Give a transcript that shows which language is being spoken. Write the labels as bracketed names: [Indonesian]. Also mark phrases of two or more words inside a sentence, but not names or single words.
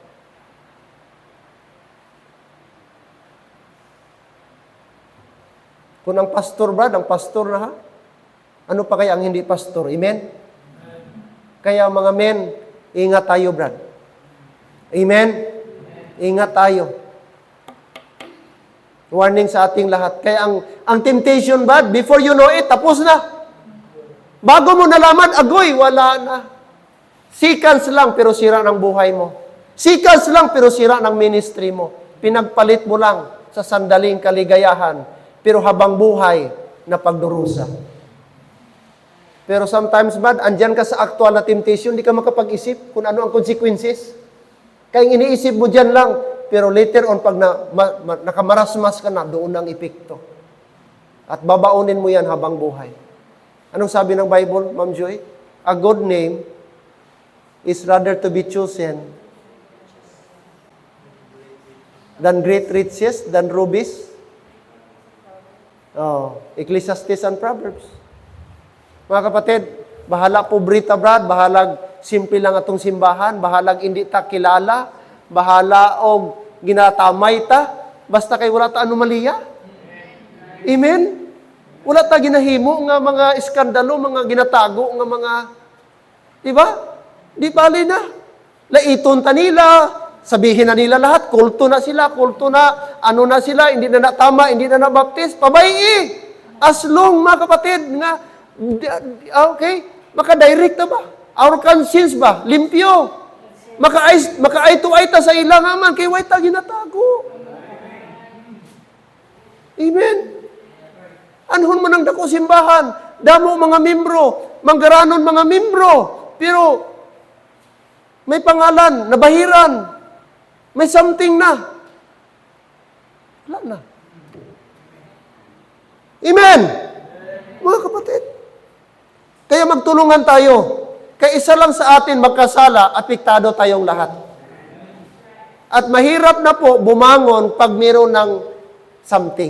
[Filipino] Kung ang pastor, Brad, ang pastor na ha? Ano pa kaya ang hindi pastor? Amen? Kaya mga men, ingat tayo, Brad. Amen? Ingat tayo. Warning sa ating lahat. Kaya ang temptation, Brad, [English] before you know it, [Filipino] tapos na. Bago mo nalaman, agoy, wala na. Seconds lang, pero sira ng buhay mo. Seconds lang, pero sira ng ministry mo. Pinagpalit mo lang sa sandaling kaligayahan, pero habang buhay na pagdurusa. Pero sometimes, Brad, andyan ka sa actual na temptation, di ka makapag-isip kung ano ang consequences. Kaya iniisip mo dyan lang, pero [English] later on, [Filipino] pag nakamarasmas ka na, doon ang epekto. At babaunin mo yan habang buhay. Anong sabi ng Bible, Ma'am Joy? [English] A good name is rather to be chosen than great riches, than rubies. Ecclesiastes and Proverbs. [Cebuano] Mga kapatid, bahala pobrita, Brad, bahalag simple lang atong simbahan, bahalag hindi ta kilala, bahala og ginatamay ta, basta kay wala ta anomalya. Amen? Wala ta ginahimo nga mga iskandalo, mga ginatago nga mga, di ba? Di bali na. Laiton ta nila, [Filipino] sabihin na nila lahat, kulto na sila, kulto na, ano na sila, hindi na natama, hindi na nabaptize, pabayi. [English] As long, [Cebuano] mga kapatid, nga, okay, maka-direct na ba? [English] Our conscience ba? Limpyo. [Cebuano] Maka- [English] eye to eye [Cebuano] ta sa ilang aman, kay way ta ginatago. Amen? Anhon man ang dako simbahan, damo mga membro, manggaranon mga membro, [Filipino] pero may pangalan, nabahiran, may something na. [Cebuano] Wala na. Amen? [Filipino] Mga kapatid. Kaya magtulungan tayo. Kaya isa lang sa atin magkasala, apektado tayong lahat. At mahirap na po bumangon pag mayroon ng something.